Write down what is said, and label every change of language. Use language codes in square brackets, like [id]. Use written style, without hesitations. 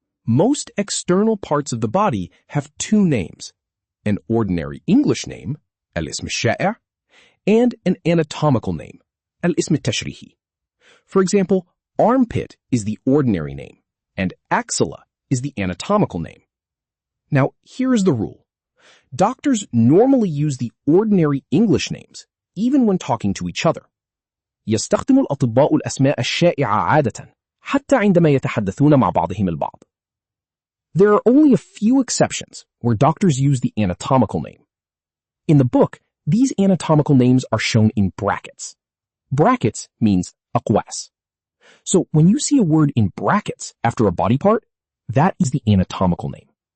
[en] Most external parts of the body have 2 names, an ordinary English name, [ar] الاسم الشائع, [en] and an anatomical name, [ar] الاسم التشريحي. [en] For example, armpit is the ordinary name, and axilla is the anatomical name. Now, here is the rule. Doctors normally use the ordinary English names, even when talking to each other. [ar] يستخدم الأطباء الأسماء الشائعة عادة حتى عندما يتحدثون مع بعضهم البعض. [en] There are only a few exceptions where doctors use the anatomical name. In the book, these anatomical names are shown in brackets. Brackets means أقواس. So when you see a word in brackets after a body part, that is the anatomical name.